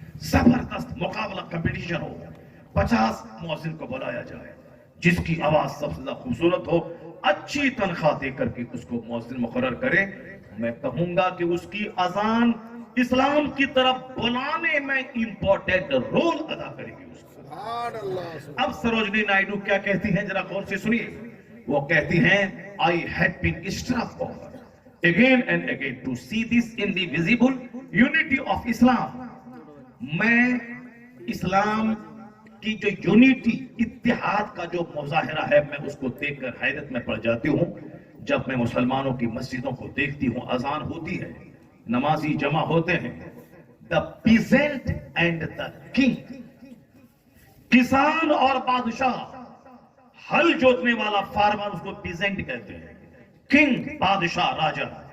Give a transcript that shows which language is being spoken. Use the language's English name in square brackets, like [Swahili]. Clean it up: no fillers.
[Urdu] زبردست مقابلہ کمپٹیشن ہو, 50 مؤذن کو بلایا جائے, جس کی آواز سب سے زیادہ خوبصورت ہو, اچھی تنخواہ دے کر کے اس کو مؤذن مقرر کرے. میں کہوں گا کہ اس کی اذان اسلام کی طرف بلانے میں امپورٹنٹ رول ادا کرے گی اس کو. اب سروجنی نائیڈو کیا کہتی ہیں, ذرا غور سے سنیے. وہ کہتی ہیں, [English] I had been struck again and again to see this in the visible unity of Islam. [Urdu] میں اسلام کی جو یونیٹی, اتحاد کا جو مظاہرہ ہے, میں اس کو دیکھ کر حیرت میں پڑ جاتی ہوں. جب میں مسلمانوں کی مسجدوں کو دیکھتی ہوں, اذان ہوتی ہے, نمازی جمع ہوتے ہیں, [English] the peasant and the king, [Urdu] کسان اور بادشاہ, ہل جوتنے والا فارمر اس کو پیزنٹ کہتے ہیں, کنگ بادشاہ راجہ.